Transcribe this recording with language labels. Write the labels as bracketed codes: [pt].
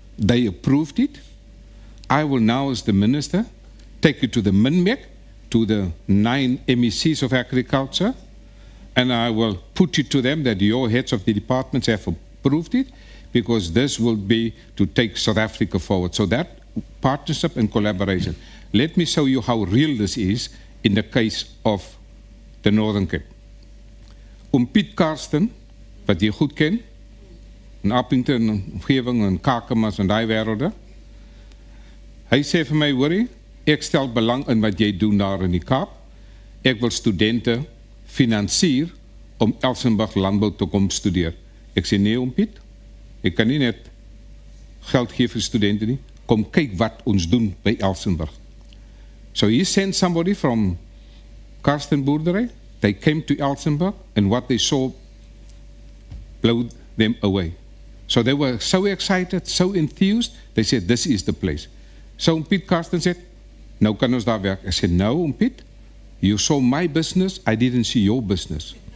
[en] They approved it. I will now, as the minister, take it to the MINMEC, to the 9 MECs of agriculture, and I will put it to them that your heads of the departments have approved it, because this will be to take South Africa forward. So that partnership and collaboration. Let me show you how real this is in the case of the Northern Cape. [af] Piet Karsten, wat jy goed ken, in Appington, omgewing, in Kakamas en die wêrelde, hy sê vir my, hoorie, ek stel belang in wat jy doen daar in die Kaap. Ek wil studente finansier om Elsenburg landbou te kom studeer. Ek sê, nee, Piet, ek kan nie net geld gee vir studente nie. Kom kyk wat ons doen by Elsenburg. [en] So he sent somebody from Karsten Boerdery. They came to Elsenburg, and what they saw blew them away. So they were so excited, so enthused, they said, this is the place. So Piet Karsten said, [af] nou kan ons daar werk. [en] I said, no, Piet, you saw my business, I didn't see your business.